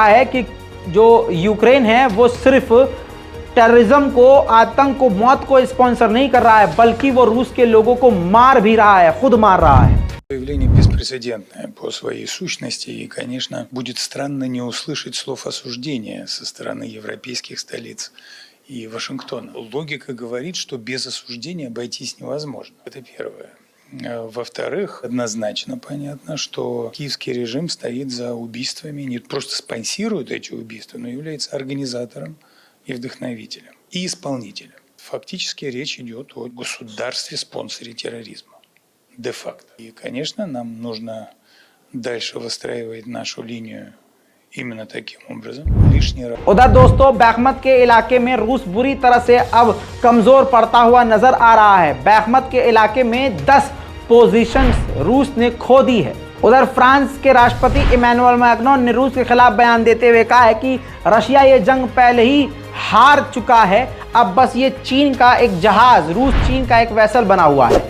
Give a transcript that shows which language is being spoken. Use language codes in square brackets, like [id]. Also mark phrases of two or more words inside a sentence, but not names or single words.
[hi] है कि जो यूक्रेन है वो सिर्फ टेररिज्म को, आतंक को, मौत को स्पॉन्सर नहीं कर रहा है, बल्कि वो रूस के लोगों को मार भी रहा है, खुद मार रहा है। [ru] Заявление беспрецедентное по своей сущности, и, конечно, будет странно не услышать слов осуждения со стороны европейских столиц и Вашингтона. Логика говорит, что без осуждения обойтись невозможно. Это первое. Во-вторых, однозначно понятно, что киевский режим стоит за убийствами, не просто спонсирует эти убийства, но является организатором и вдохновителем, и исполнителем. Фактически речь идет о государстве-спонсоре терроризма. Де-факто. И, конечно, нам нужно дальше выстраивать нашу линию именно таким образом. Лишний раз. [hi] उधर दोस्तों बैखमत के इलाके में रूस बुरी तरह से अब कमजोर पड़ता हुआ नजर आ रहा है। बैखमत के इलाके में 10 पोजीशंस रूस ने खो दी है। उधर फ्रांस के राष्ट्रपति इमैनुअल मैक्रोन ने रूस के खिलाफ बयान देते हुए कहा है कि रशिया ये जंग पहले ही हार चुका है, अब बस ये चीन का एक जहाज, रूस चीन का एक वेसल बना हुआ है।